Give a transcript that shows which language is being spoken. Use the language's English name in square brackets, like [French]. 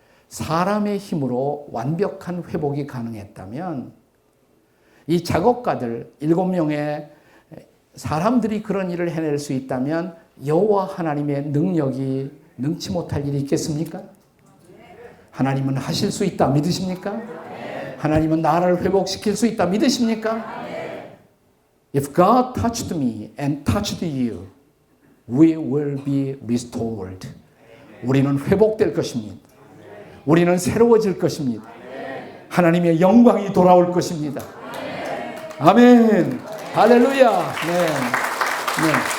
[Korean] 사람의 힘으로 완벽한 회복이 가능했다면 이 작업가들 7명의 사람들이 그런 일을 해낼 수 있다면 여호와 하나님의 능력이 능치 못할 일이 있겠습니까? 하나님은 하실 수 있다 믿으십니까? 하나님은 나를 회복시킬 수 있다 믿으십니까? [English] If God touched me and touched you, We will be restored. [Korean] 우리는 회복될 것입니다. 우리는 새로워질 것입니다. 하나님의 영광이 돌아올 것입니다. 아멘. 할렐루야. 네. 네.